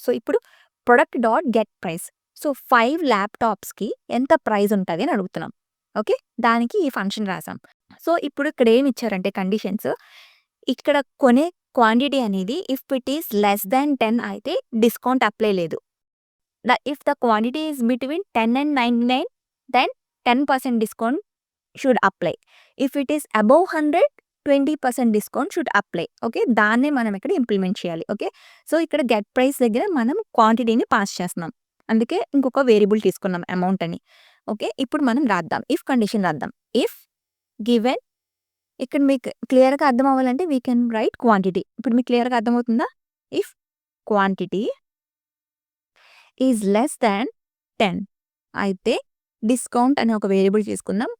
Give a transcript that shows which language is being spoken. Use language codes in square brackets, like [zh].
[te] So, ఇప్పుడు product dot get price. So, 5 ల్యాప్‌టాప్స్‌కి ఎంత price ఉంటది అని అడుగుతున్నాం. ఓకే. దానికి ఈ ఫంక్షన్ రాసాం. సో, ఇప్పుడు ఇక్కడ ఏమి ఇచ్చారంటే కండిషన్స్ ఇక్కడ కొనే క్వాంటిటీ అనేది [en] if it is less than 10 [te] అయితే డిస్కౌంట్ అప్లై లేదు. [en] If the quantity is between 10 and 99, then 10% discount should apply. If it is above 100, 20% discount should apply. [te] Okay. దాన్నే మనం ఇక్కడ ఇంప్లిమెంట్ చేయాలి. ఓకే. సో, ఇక్కడ గెట్ ప్రైస్ దగ్గర మనం క్వాంటిటీని పాస్ చేస్తున్నాం. అందుకే ఇంకొక వేరియబుల్ తీసుకున్నాం అమౌంట్ అని. ఓకే. ఇప్పుడు మనం రాద్దాం. ఇఫ్ కండిషన్ రాద్దాం. ఇఫ్ గివెన్ ఇక్కడ మీకు క్లియర్‌గా అర్థం అవ్వాలంటే [en] We can write quantity. [te] ఇప్పుడు మీకు క్లియర్‌గా అర్థమవుతుందా? [en] if quantity is less than 10 [te] అయితే డిస్కౌంట్ అనే ఒక వేరియబుల్ తీసుకుందాం.